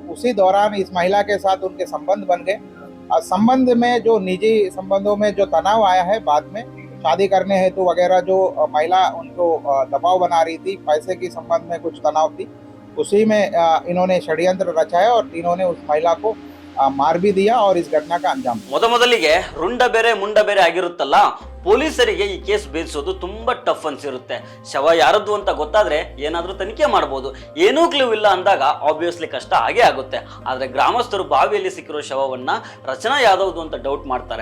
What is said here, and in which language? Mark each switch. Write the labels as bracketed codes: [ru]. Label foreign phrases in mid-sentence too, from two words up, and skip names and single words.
[hi] उसी दौरान इस महिला के साथ उनके संबंध बन गए। संबंध में जो निजी संबंधों में जो तनाव आया है, बाद में शादी करने हेतु वगैरह जो महिला उनको दबाव बना रही थी, पैसे की संबंध में कुछ तनाव थी, उसी में इन्होंने षड्यंत्र रचाया और तीनों ने उस महिला को मार भी दिया और इस घटना का अंजाम. [kn] ಮೊದಲಿಗೆ ರುಂಡ ಬೇರೆ ಮುಂಡ ಬೇರೆ ಆಗಿರುತ್ತಲ್ಲ, ಪೊಲೀಸರಿಗೆ ಈ ಕೇಸ್ ಭೇದಿಸೋದು ತುಂಬಾ ಟಫ್ ಅನ್ಸಿರುತ್ತೆ. ಶವ ಯಾರದ್ದು ಅಂತ ಗೊತ್ತಾದ್ರೆ ಏನಾದ್ರೂ ತನಿಖೆ ಮಾಡ್ಬೋದು. ಏನೂ ಕ್ಲೂ ಇಲ್ಲ ಅಂದಾಗ ಆಬ್ವಿಯಸ್ಲಿ ಕಷ್ಟ ಆಗೇ ಆಗುತ್ತೆ. ಆದ್ರೆ ಗ್ರಾಮಸ್ಥರು ಬಾವಿಯಲ್ಲಿ ಸಿಕ್ಕಿರೋ ಶವವನ್ನ ರಚನಾ ಯಾದವ್ದು ಅಂತ ಡೌಟ್ ಮಾಡ್ತಾರೆ.